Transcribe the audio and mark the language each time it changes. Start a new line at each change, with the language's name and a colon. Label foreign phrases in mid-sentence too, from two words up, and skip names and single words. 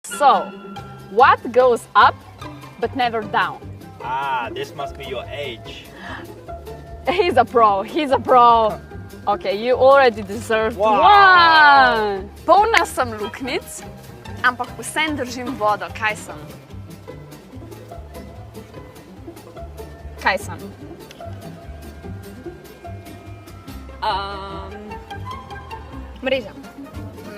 English: So, what goes up but never down? This must be your age. He's a pro. Okay, you already deserved Wow. one.
Slovenian: Polna sem luknjic, ampak vsem držim vodo. Kaj sem? Mreža. Ne.